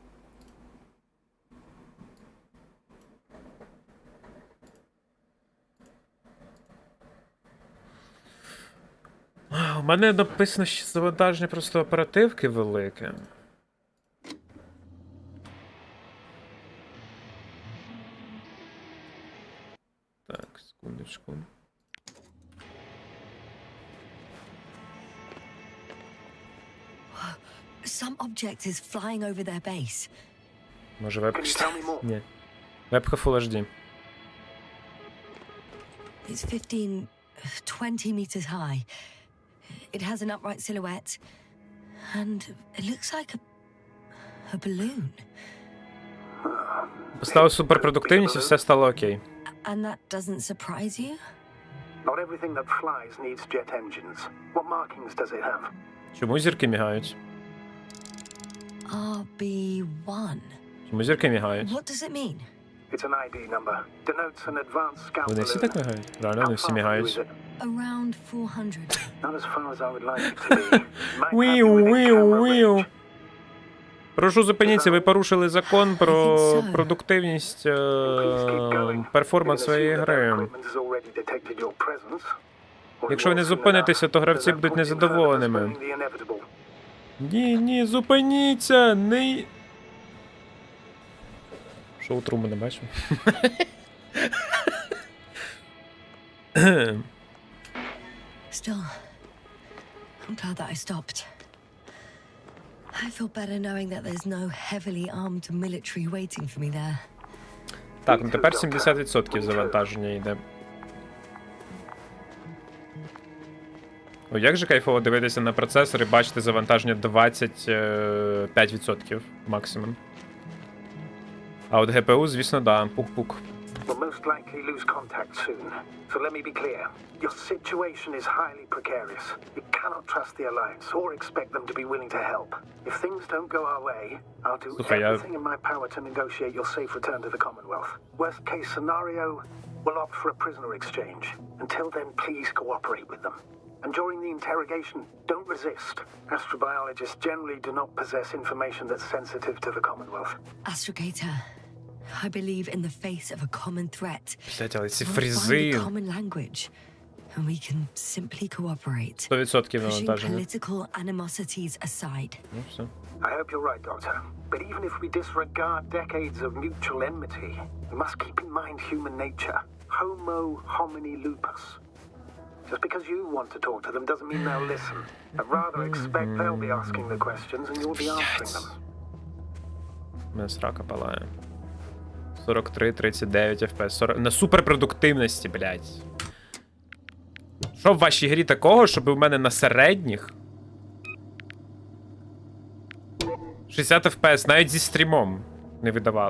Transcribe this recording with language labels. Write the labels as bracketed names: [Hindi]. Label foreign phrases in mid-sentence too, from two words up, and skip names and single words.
[Ukrainian] У мене написано, що завантаження просто оперативки велике. Так, секундочку. [English] Some object is flying over their base. [Ukrainian] Може вебка? [English] Can you tell me more? [Ukrainian] Ні. Вебка Full HD. [English] It's 15, 20 meters high. It has an upright silhouette. And it looks like a balloon. [Ukrainian] Поставив суперпродуктивність і все стало окей. [English] And that doesn't surprise you? Not everything that flies needs jet engines. What markings does it have? [Ukrainian] Чому зірки мігають? RB1. Чому зірки мігають? [English] What does it mean? It's an ID number. Denotes an advanced scout [Ukrainian] Вони всі [English] balloon. [Ukrainian] так мігають? Реально, вони [English] How [Ukrainian] всі [English] far is [Ukrainian] мігають. [English] it? Around 400. Not as far as I would like it to be. Might have Віу, you within віу, camera віу. range. [Ukrainian] Прошу зупиніться, ви порушили закон про продуктивність, перформанс своєї гри. Якщо ви не зупинитеся, то гравці будуть незадоволеними. Ні, зупиніться, не... Шоу Трумана не бачу. [English] Still, I'm glad that I stopped. I feel better knowing that there's no heavily armed military waiting for me there. [Ukrainian] Так, ну тепер 70% завантаження йде. О, як же кайфово дивитися на процесор і бачити завантаження 25% максимум. А от ГПУ, звісно, да, пук-пук. [English] We'll most likely lose contact soon. So let me be clear. Your situation is highly precarious. You cannot trust the Alliance or expect them to be willing to help. If things don't go our way, I'll do everything in my power to negotiate your safe return to the Commonwealth. Worst case scenario, we'll opt for a prisoner exchange. Until then, please cooperate with them. And during the interrogation, don't resist. Astrobiologists generally do not possess information that's sensitive to the Commonwealth. Astrogator, I believe in the face of a common threat. [Ukrainian] Блять, але ці [English] We'll find a [Ukrainian] фрізи. [English] common language, and we can simply cooperate. [Ukrainian] 100% [English] Pushing [Ukrainian] навантаження. [English] political animosities aside. [Ukrainian] Ну, все. [English] I hope you're right, Doctor. But even if we disregard decades of mutual enmity, we must keep in mind human nature. [Latin] Homo homini lupus. [English] Just because you want to talk to them doesn't mean they'll listen. I'd rather expect they'll be asking the questions and you'll be answering them. [Ukrainian] У мене срака палає. 43-39 FPS. 40... На суперпродуктивності, блядь. Що в вашій грі такого, щоб у мене на середніх 60 FPS навіть зі стрімом не видавало.